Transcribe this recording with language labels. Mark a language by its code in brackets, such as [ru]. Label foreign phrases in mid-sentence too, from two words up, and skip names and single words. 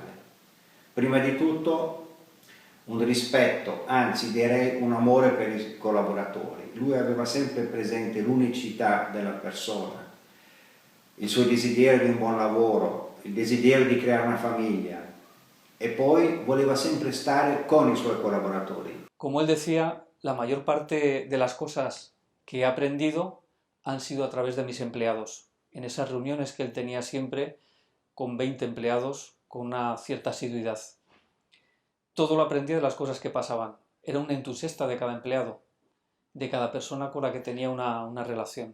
[it] Prima di tutto un rispetto, anzi direi un amore per i collaboratori. Lui aveva sempre presente l'unicità della persona, il suo desiderio di un buon lavoro, il desiderio di creare una famiglia e poi voleva sempre stare con i suoi collaboratori. [es] Como él decía, la mayor parte de las cosas que he aprendido han sido a través de mis empleados. En esas reuniones que él tenía siempre con 20 empleados, con una cierta asiduidad. Todo lo aprendí de las cosas que pasaban. Era un entusiasta de cada empleado, de cada persona con la que tenía una relación.